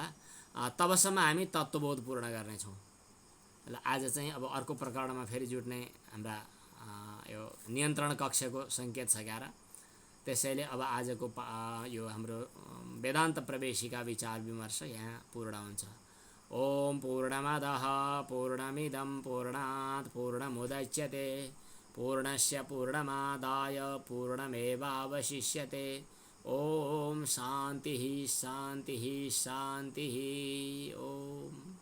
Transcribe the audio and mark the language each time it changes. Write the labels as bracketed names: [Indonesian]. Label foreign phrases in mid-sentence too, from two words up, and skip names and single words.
[Nepali] तबसम्म हामी तत्त्वबोध पूर्ण गर्नेछौँ। ल आज चाहिँ अब अर्को प्रकरणमा फेरि जुट्ने हाम्रा यो नियन्त्रण कक्षको सङ्केत छ क्यार। त्यसैले अब आजको यो हाम्रो वेदान्त प्रवेशिका विचार विमर्श यहाँ पूर्ण हुन्छ। [Sanskrit] ओम पूर्णमदः पूर्णमिदं पूर्णात् पूर्णमुदच्यते पूर्णस्य पूर्णमादाय पूर्णमेवावशिष्यते। ओम शान्तिः शान्तिः शान्तिः। ओम।